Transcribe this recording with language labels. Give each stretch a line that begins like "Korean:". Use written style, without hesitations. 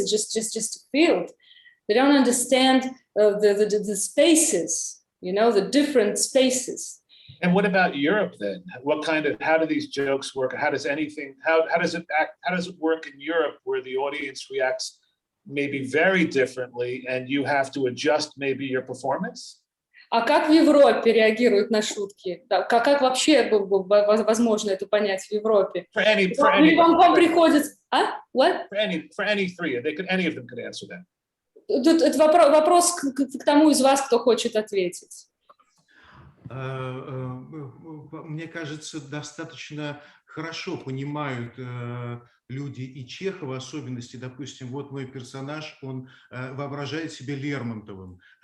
English: It's just a field. They don't understand the spaces, you know, the different spaces. And what about Europe then? How do these jokes work? How does it work in Europe where the audience reacts maybe very differently and you have to adjust maybe your performance?
Russian: А как в Европе реагируют на шутки? Как вообще возможно это понять в Европе? Вам приходится...
English: What? For any three, any of them could answer that.
Russian: Это вопрос к тому из вас, кто хочет ответить. Мне кажется, достаточно хорошо понимают люди и Чехова особенности. Допустим, вот мой персонаж, он воображает себя Лермонтовым.